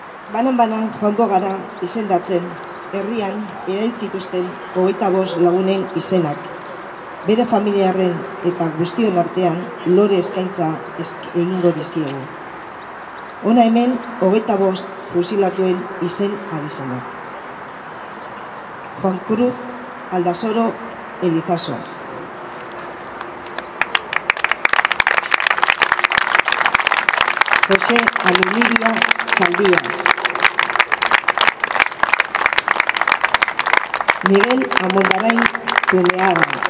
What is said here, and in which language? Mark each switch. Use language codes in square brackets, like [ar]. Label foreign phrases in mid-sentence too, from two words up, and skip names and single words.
[eu] Banan joango gara izendatzen, herrian erail zituzten 25 lagunen izenak. Bere familiarren eta guztion artean lore eskaintza egingo dizkiegu. Hona hemen 25 fusilatuen izen abizenak. Juan Cruz Aldasoro Elizaso. José Alumiria Saldías. Miguel Amondarain Tumeaga.